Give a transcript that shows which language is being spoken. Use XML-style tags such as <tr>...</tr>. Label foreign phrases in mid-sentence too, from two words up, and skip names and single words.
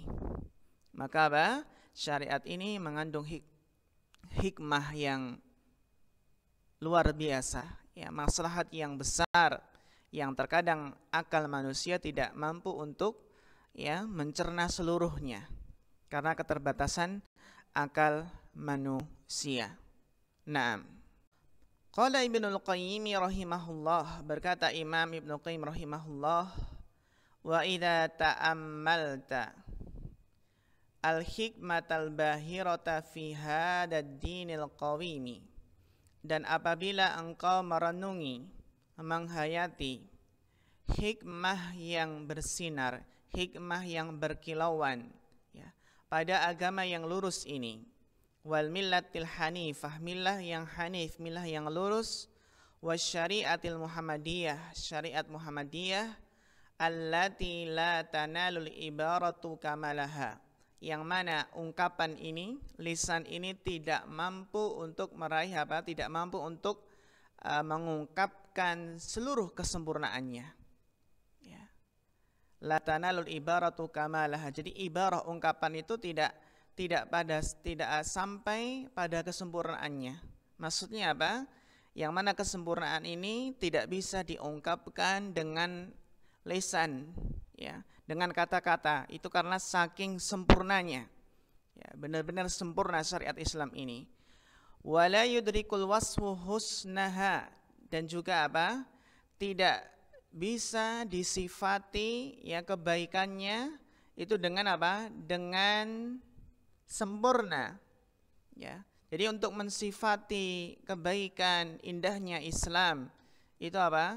<id>Maka syariat ini mengandung hikmah yang luar biasa, ya maslahat yang besar yang terkadang akal manusia tidak mampu untuk ya mencerna seluruhnya karena keterbatasan akal manusia.</id> <ar>نعم قال ابن القيم رحمه الله,</ar> <id>berkata Imam Ibnu Qayyim rahimahullah,</id> <ar>وإذا تأملت الحكمة الباهرة في هذا الدين القويم,</ar> <id>dan apabila engkau merenungi, menghayati hikmah yang bersinar, hikmah yang berkilauan ya, pada agama yang lurus ini,</id> <ar>والملة الحنيفة,</ar> <id>millah yang hanif, millah yang lurus,</id> <ar>والشريعة المحمدية,</ar> <id>syariat muhammadiyah,</id> <ar>التي لا تنال العبارة كمالها,</ar> <id>yang mana ungkapan ini, lisan ini tidak mampu untuk meraih apa? Tidak mampu untuk mengungkapkan seluruh kesempurnaannya. Ya.</id> <ar>لا تنال العبارة كمالها.</ar> <id>Jadi ibarah ungkapan itu tidak sampai pada kesempurnaannya. Maksudnya apa? Yang mana kesempurnaan ini tidak bisa diungkapkan dengan lisan, ya, dengan kata-kata. Itu karena saking sempurnanya, ya, benar-benar sempurna syariat Islam ini.</id> <ar>ولا يدرك الوصف حسنها,</ar> <id>dan juga apa? Tidak bisa disifati ya kebaikannya itu dengan apa? Dengan sempurna. Ya. Jadi untuk mensifati kebaikan indahnya Islam itu apa?</id>